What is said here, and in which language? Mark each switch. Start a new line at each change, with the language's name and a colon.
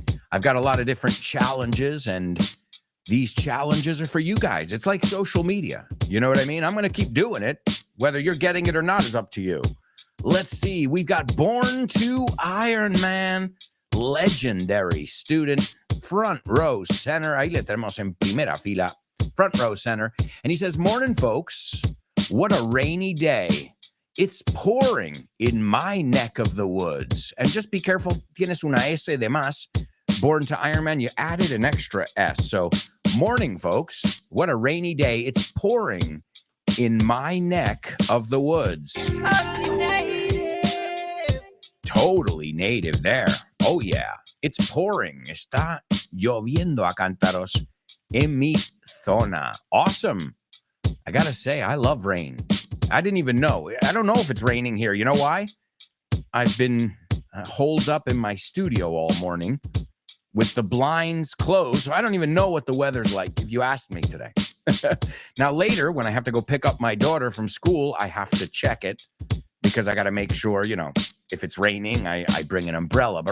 English: I've got a lot of different challenges, and these challenges are for you guys. It's like social media. You know what I mean? I'm going to keep doing it. Whether you're getting it or not is up to you. Let's see. We've got Born to Iron Man, legendary student, front row center.
Spanish: Ahí le tenemos en primera fila,
English: front row center. And he says, morning, folks. What a rainy day. It's pouring in my neck of the woods. And just be careful.
Spanish: Tienes una S de más.
English: Born to Iron Man, you added an extra S. So morning, folks. What a rainy day. It's pouring in my neck of the woods. Totally native there. Oh, yeah. It's pouring.
Spanish: Está lloviendo a cántaros en mi zona.
English: Awesome. I got to say, I love rain. I didn't even know. I don't know if it's raining here. You know why? I've been holed up in my studio all morning with the blinds closed. So I don't even know what the weather's like if you asked me today. Now, later, when I have to go pick up my daughter from school, I have to check it because I got to make sure, if it's raining, I bring an umbrella.